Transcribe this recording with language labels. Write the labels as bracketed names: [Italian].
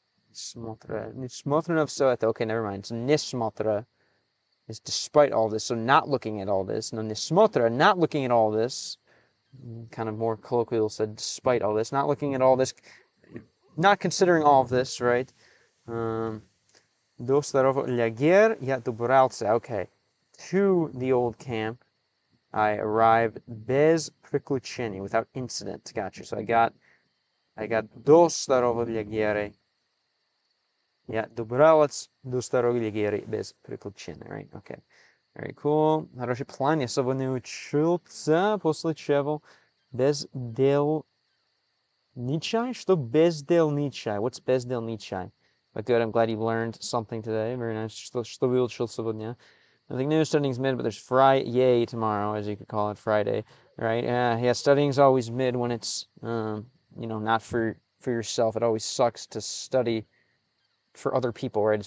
[Russian] Несмотря на все это. [English] Okay, never mind. So несмотря is despite all this. So not looking at all this. No, несмотря, not looking at all this. Kind of more colloquial said despite all this. Not looking at all this. Not considering all of this, right? [Russian] До старого лагеря я добрался. [English] Okay. To the old camp, I arrived [Russian] без приключений, [English] without incident. Gotcha. So I got [Russian] до старого лагеря. Я добрался до старого лагеря без приключений, [English] right? Okay. Very cool. [Russian] Хороший план. Я сегодня учился, после чего бездельничай. Что бездельничай? [English] What's бездельничай? But good, I'm glad you learned something today. Very nice. [Russian] Что выучил сегодня? [English] Nothing new, studying's mid, but there's Friday tomorrow, as you could call it, Friday, right? Yeah, studying's always mid when it's, not for yourself. It always sucks to study for other people, right?